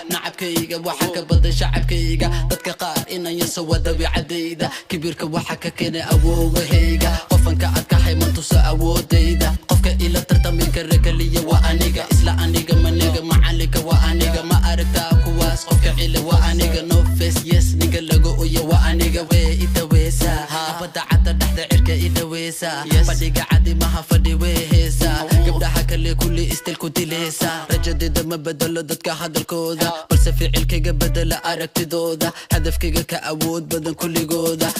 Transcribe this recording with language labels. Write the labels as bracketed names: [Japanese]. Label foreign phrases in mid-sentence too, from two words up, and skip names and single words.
[Somali] Nacabkayga waxa ka badan shacabkayga. Dadka qaar inaan yaso waa dabiicadayda. Kibirka waxa ka keenay awoowahayga. Qofanka aad ka hayman tuso awoodayda. Qofka ila tartami kara kaliya waa aniga. Isla aniga ma niga, macalinka waa aniga. Ma aragtaa kuwaas qofka cila waa aniga. [English] No face, yes, [Somali] niga lagu uya waa aniga. Wee i daweysa. Xabadda cadda dhexda cirka i daweysa. Fadhiga cadi maha fadhi wee heesa. Gabdhaha kale kulli istil ku dileysa. Rajadayda ma bedelo dadka hadalkooda. Balse ficilkayga bedela aragtidooda. Hadafkayga ka awood badan kulligooda.